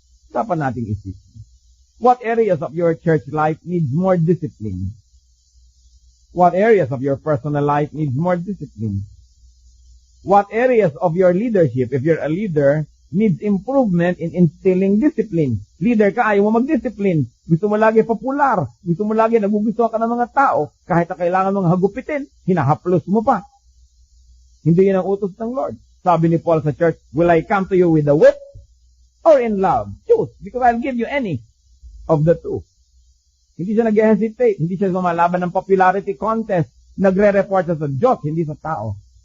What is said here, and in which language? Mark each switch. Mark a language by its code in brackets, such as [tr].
[tl] Dapat nating isipin. [en] What areas of your church life needs more discipline? What areas of your personal life needs more discipline? What areas of your leadership, if you're a leader, needs improvement in instilling discipline? [tl] Leader ka, ayaw mo mag-discipline. Gusto mo lagi popular. Gusto mo lagi nagugustuhan ka ng mga tao. Kahit na kailangan mong hagupitin, hinahaplos mo pa. Hindi yun ang utos ng Lord. Sabi ni Paul sa church, [en] will I come to you with a whip or in love? Choose, because I'll give you any of the two. [tl] Hindi siya nag-hesitate. Hindi siya lumalaban ng popularity contest. Nagre-report siya sa Diyos, hindi sa tao.